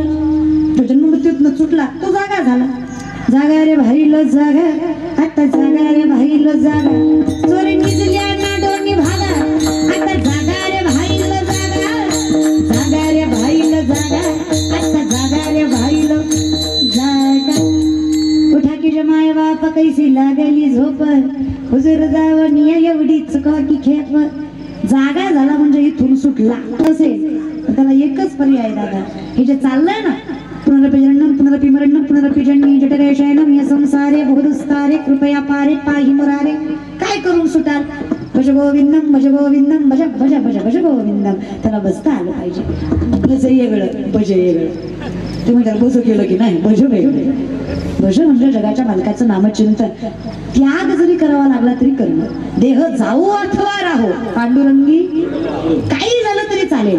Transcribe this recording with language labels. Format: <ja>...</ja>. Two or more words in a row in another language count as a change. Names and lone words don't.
<mr>तो जन्ममृत्यूतनं सुटला तो जागा झाला. जागा रे भाईलो जागा आता जागा रे भाईलो जागा चोरी निजल्या ना दोन्ही भागा आता जागा रे भाईलो जागा जागा रे भाईलो जागा आता जागा रे भाईलो जागा. उठा की जमाय बाप कैसी लागली झोप हुजूर जावं निया एवढीच की खेप. जागा झाला म्हणजे इथून सुटला असेल त्याला एकच पर्याय दादा. हे जे चाललंय ना</mr> <sa>पुनरपिजन्नम पुनरपिमरन्नम पुनरपिजन्नी जठरेशयनम या संसारे बहुदुस्तारे कृपया पारे पाहि मुरारे.</sa> <mr>काय करून सुटाल.</mr> <sa>भज गोविंदम भज गोविंदम भज भज भज भज गोविंदम.</sa> <mr>त्याला बसता आलं पाहिजे. भज वेगळं भज वेगळं. तुम्ही त्याला बसू केलं की नाही भज वेगळं. भज म्हणजे जगाच्या मालकाचं नामचिंतन. त्याग जरी करावा लागला तरी करणं. देह जाऊ अथवा राहो पांडुरंगी काही झालं तरी चालेल.</mr>